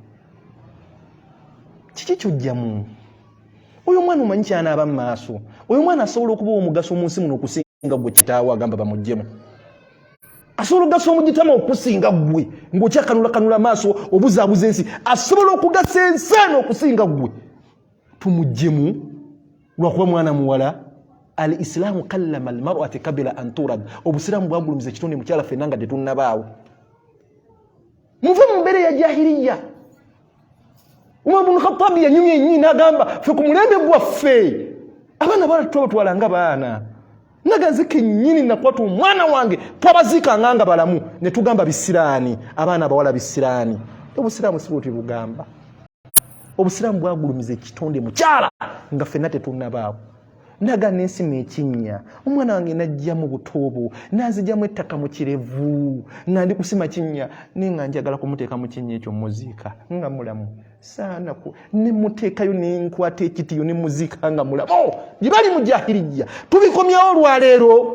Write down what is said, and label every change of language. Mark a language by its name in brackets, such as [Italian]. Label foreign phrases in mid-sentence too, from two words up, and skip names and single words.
[Ganda] kiki kyojjamu oyo mwana omanyi kyanaaba mu maaso oyo mwana asobola okuba omugaso mu nsi muno okusinga gwe kitaawo agamba bamuggyemu asobola okugasa omugitama okusinga gwe ng'okyakanulanula maaso obuzaabuza ensi asobola okugasa ensaano okusinga gwe tumuggyemu lwakuba mwana muwala [Arabic] الإسلام كلم المرأة قبل أن ترد [Ganda] obusiramu bwagulumiza ekitonde mukyala ffenna nga tetunnabaawo muve mu mbeera ya jahiliya Umar ibn Khattab yanyumya ennyi n'agamba ffe ku mulembe gwaffe abaana bawala tubatwalanga baana naganze kennyini nakwata omwana wange twabaziikanga nga balamu ne tugamba bisiraani abaana abawala bisiraani obusiraamu si bwe bugamba obusiraamu bwagulumiza ekitonde mukyala nga ffenna tetunnabaawo naga n'ensi ekinnya omwana wange najja mu buto nazijjamu ettaka mu kirevu nga ndi kusima kinnya naye nga njagala kumuteeka mu kinnya ekyo muziika nga mulamu saana ne muteekayo nenkwata ekitiyo ne muziika nga mulamu gye bali mu jahiliya tubikomyawo olwaleero